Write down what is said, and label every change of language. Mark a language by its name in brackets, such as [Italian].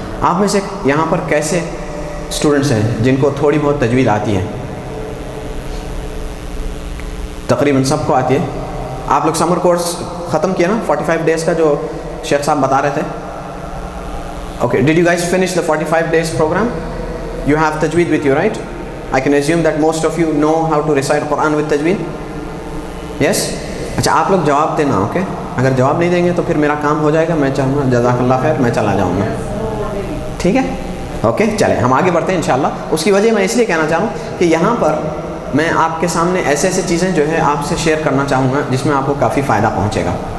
[Urdu] آپ میں سے یہاں پر کیسے اسٹوڈنٹس ہیں جن کو تھوڑی بہت تجوید آتی ہے؟ تقریباً سب کو آتی ہے. آپ لوگ سمر کورس ختم کیا نا 45 ڈیز کا جو شیخ صاحب بتا رہے تھے؟ Okay, [English] Did you guys finish the 45 days program? You have tajweed with you, right? I can assume that most of you know how to recite Quran with tajweed. [Urdu] Yes? اچھا, آپ لوگ جواب دینا. اوکے, اگر جواب نہیں دیں گے تو پھر میرا کام ہو جائے گا, میں چاہوں گا جزاک اللہ خیر, میں چلا جاؤں گا. ٹھیک ہے, اوکے, چلیں ہم آگے بڑھتے ہیں انشاءاللہ. اس کی وجہ میں اس لیے کہنا چاہوں کہ یہاں پر میں آپ کے سامنے ایسے چیزیں جو ہے آپ سے شیئر کرنا چاہوں گا جس میں آپ کو کافی فائدہ پہنچے گا.